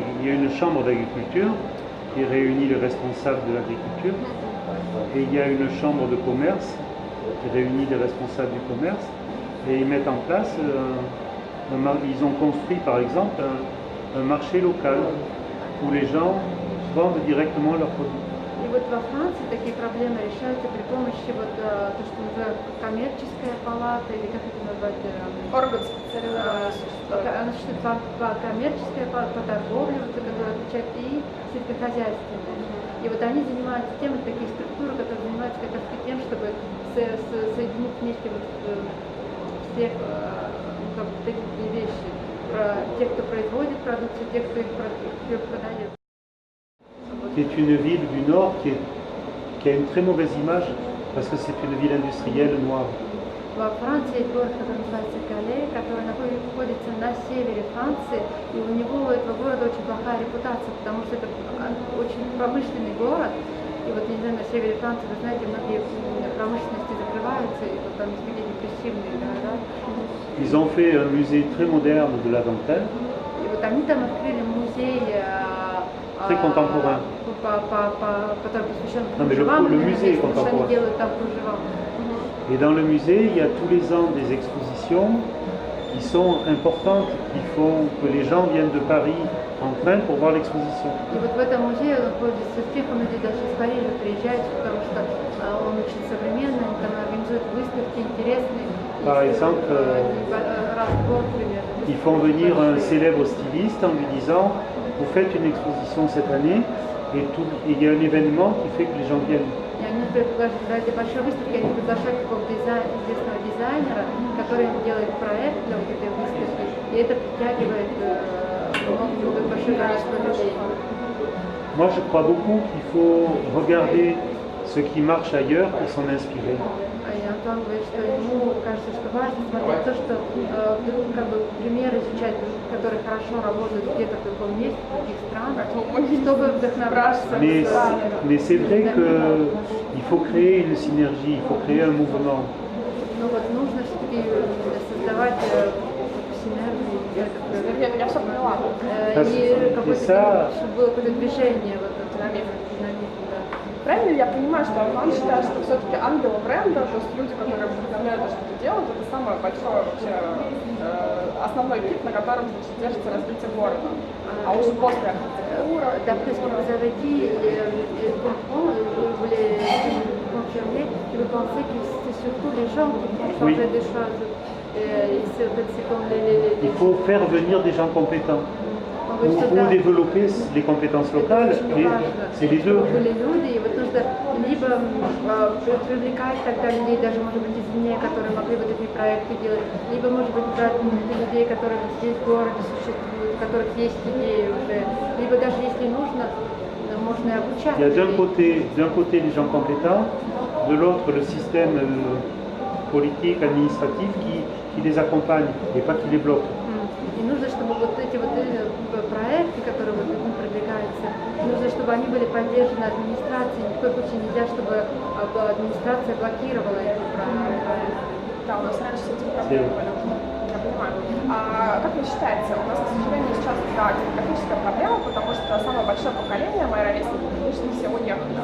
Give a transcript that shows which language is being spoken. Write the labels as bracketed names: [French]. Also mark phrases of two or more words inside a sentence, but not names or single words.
[French] Il y a une chambre d'agriculture qui réunit les responsables de l'agriculture, et il y a une chambre de commerce qui réunit les responsables du commerce, et ils mettent en place, ils ont construit par exemple un marché local où les gens vendent directement leurs produits. [Russian] И вот во Франции такие проблемы решаются при помощи вот то, что называют коммерческая палата, или как это назвать? Орган специализированный. Она существует коммерческая по торговле, вот, которая отвечает, и сельскохозяйственная. И вот они занимаются тем, такие структуры, которые занимаются как раз тем, чтобы соединить вместе вот всех как бы, такие вещи. про тех, кто производит продукцию, тех, кто их продает. [French] Qui est une ville du nord qui a une très mauvaise image parce que c'est une ville industrielle noire. [Russian] Во Франции есть город, который называется Кале, который находится на севере Франции, и у него, у этого города, очень плохая репутация, потому что это очень промышленный город. И вот, не знаю, на севере Франции, вы знаете, многие промышленности закрываются, и вот там есть такие депрессивные города. [French] Ils ont fait un musée très moderne de la dentelle. [Russian] И вот они там открыли музей, [French] Très contemporain. [Russian] который посвящен [French] Non, mais [Russian] кружевам, [French] le musée est [Russian] потому что они [French] contemporain. [Russian] делают там кружева. [French] Et dans le musée, il y a tous les ans des expositions qui sont importantes, qui font que les gens viennent de Paris en train pour voir l'exposition. [Russian] И вот в этом музее он пользуется успехом, люди даже из Парижа приезжают, потому что он очень современный, он там организует выставки интересные. [French] Par exemple, [Russian] разбор примерно. [French] ils font venir un célèbre styliste en lui disant « Vous faites une exposition cette année et il y a un événement qui fait que les gens viennent. » [Russian] И они приглашают для большой выставки, они приглашают какого-то известного дизайнера, который делает проект для вот этой выставки, и это притягивает большое количество людей. [French] Moi, je crois beaucoup qu'il faut regarder ce qui marche ailleurs pour s'en inspirer. [Russian] И Антон говорит, что ему кажется, что важно смотреть то, что как бы пример изучать, которые хорошо работают где-то в другом месте, в других странах, чтобы вдохновляться. [French] Mais c'est vrai qu'il faut créer une synergie, il faut créer un mouvement. [Russian] Ну вот нужно все-таки создавать синергию. Я все поняла. И какое-то, чтобы было какое-то движение, вот динамизм, да. Правильно ли я понимаю, что он считает, что все-таки ангелы бренда, то есть люди, которые вдохновляют то, что ты делаешь, это самое большое вообще основной пик, на котором держится развитие города. А уже после архитектуры... [French] D'après ce que vous avez dit, je comprends, vous voulez confirmer, et vous pensez que c'est surtout les gens qui font changer des choses. C'est comme Il faut faire venir des gens compétents. Ou développer les compétences locales, et c'est les deux. [Russian] Были люди, и вот нужно либо привлекать тогда людей, даже, может быть, извне, которые могли бы такие проекты делать, либо, может быть, брать людей, которые здесь в gороде существуют, у которых есть идеи уже, либо даже если нужно, можно и обучать. [French] Il y a d'un côté les gens compétents, de l'autre le système politique, administratif qui les accompagne et pas qui les bloque. [Russian] И нужно, чтобы вот эти вот проекты, которые вот продвигаются, нужно, чтобы они были поддержаны администрацией. Ни в коем случае нельзя, чтобы администрация блокировала эти проекты. Да, у нас раньше с этим проблемы были. Я понимаю. А как вы считаете, у нас, к сожалению, сейчас демографическая проблема, потому что самое большое поколение, мои ровесники, конечно, все уехали.